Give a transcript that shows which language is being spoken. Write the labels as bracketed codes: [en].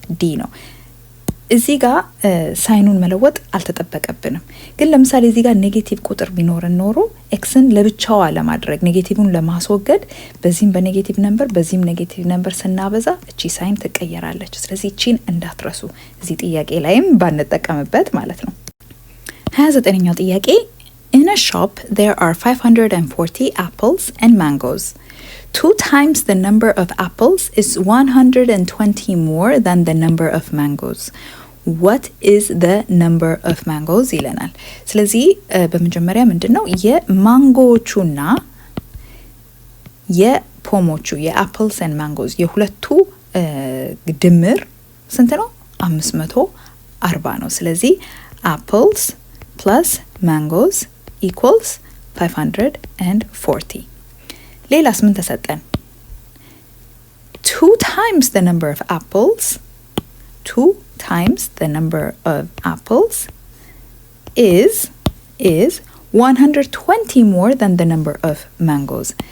[am] ዲ ነው። እዚህ ጋር ሳይኑን መለወጥ አልተጠበቀብንም። ግን ለምሳሌ እዚህ ጋር ኔጌቲቭ ቁጥር ቢኖርን ኖሮ ኤክስን ለብቻዋ ለማድረግ ኔጌቲቭን ለማስወገድ በዚህም በኔጌቲቭ ነምበር በዚህም ኔጌቲቭ ነምበር ስናበዛ እቺ ሳይን ትቀየራለች። ስለዚህ እቺን እንዳትረሱ እዚህ ጥያቄ ላይም ባንጠቀምበት ማለት ነው። 29ኛው ጥያቄ [en] In a shop there are 540 apples and mangoes. 2 times the number of apples is 120 more than the number of mangoes. What is the number of mangoes [am] ይለናል። ስለዚህ በመጀመሪያ ምንድነው የማንጎቹና የፖሞቹ የአፕልስ and mangoes የሁለቱ ድምር ስንት ነው? 540 ነው። ስለዚህ [en] apples plus mangoes equals 540. [am] ሌላስ ምን ተሰጠን? [en] 2 times the number of apples 2 times the number of apples is 120 more than the number of mangoes.